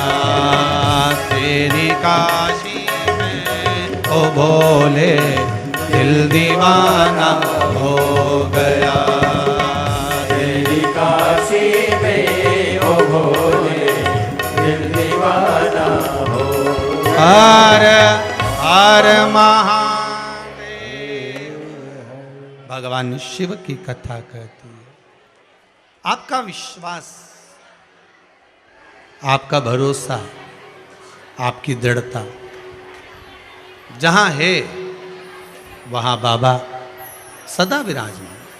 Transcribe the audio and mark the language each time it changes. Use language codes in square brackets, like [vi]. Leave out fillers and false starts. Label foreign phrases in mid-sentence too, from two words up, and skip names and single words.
[hi] तेरी काशी में हो भोले, दिल दीवाना हो गया। तेरी काशी में ओ भोले, दिल दीवाना हो। हर हर महादेव। भगवान शिव की कथा कहती है, आपका विश्वास, आपका भरोसा, आपकी दृढ़ता जहां है, वहां बाबा सदा विराजमान।